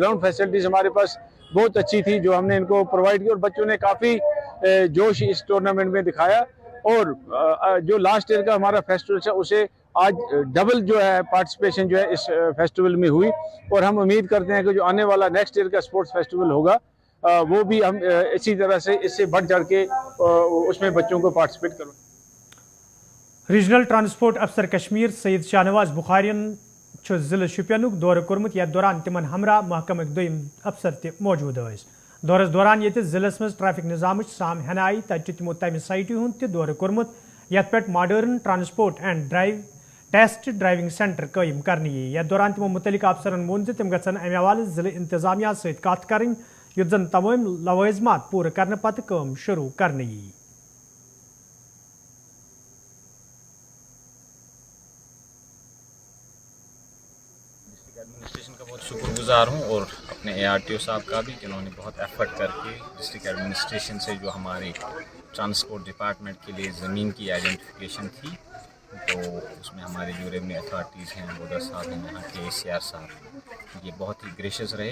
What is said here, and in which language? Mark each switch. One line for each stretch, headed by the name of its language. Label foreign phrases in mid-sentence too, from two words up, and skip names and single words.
English: ground facilities
Hindi: हमारे पास बहुत अच्छी थी जो हमने इनको प्रोवाइड की और बच्चों ने काफ़ी जोश इस टूर्नामेंट में दिखाया और जो
English: last year
Hindi: का हमारा फेस्टिवल था उसे आज डबल जो है पार्टिसिपेशन जो है इस फेस्टिवल में हुई और हम उम्मीद करते हैं कि जो आने वाला
English: next year
Hindi: का
English: sports festival
Hindi: होगा वो भी हम इसी तरह से इससे बढ़ चढ़ के उसमें बच्चों को पार्टिसिपेट करो।
Kashmiri: रीजनल ट्रांसपोर्ट अफसर कश्मीर सईद शाहनवाज बुखारियन जिले शुपियनुक दौर कोर्मुत यथ दौरान तिमन हमरा महकमक दोयम अफसर ते मौजूद स। दौरस दौरान ये जिलस मज ट्रैफिक निजाम साम हनाई तत तिमो तमि साइट हुंद ते दौर कोर्मुत यथ पे
English: modern transport and drive test driving centre
Kashmiri: कायम करने यथ दौरान तिमो मुतलिक अफसरन वोन तिम गन अमे हवाले जिले इंतजामिया सत कत करें युत जन तमाम लवाजमात पूरे करने पत काम शुरू करने।
Hindi: एडमिनिस्ट्रेशन का बहुत शुक्रगुजार हूँ और अपने ARTO साहब का भी जिन्होंने बहुत एफर्ट करके
English: district administration
Hindi: से जो हमारी
English: transport department
Hindi: के लिए ज़मीन की आइडेंटिफिकेशन थी तो उसमें हमारे जो
English: revenue authorities
Hindi: हैं, बोडर साहब हैं, यहाँ के ACR साहब, ये बहुत ही ग्रेशियस रहे।